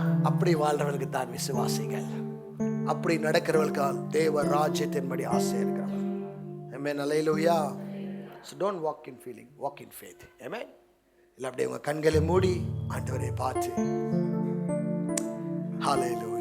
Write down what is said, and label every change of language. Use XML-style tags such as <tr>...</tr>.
<ta>அப்படி வாழ்றவர்களுக்கு தான் விசுவாசிகள், அப்படி நடக்கிறவர்களுக்கு தேவ ராஜ்யத்தின்படி ஆசை இருக்கிறவர்கள். ஆமென், ஹல்லேலூயா.</ta> <en>So don't walk in feeling, walk in faith. Amen.</en> <ta>இல்ல அப்படியே உங்க கண்களை மூடி ஆண்டவரை பார்த்து ஹல்லேலூயா.</ta>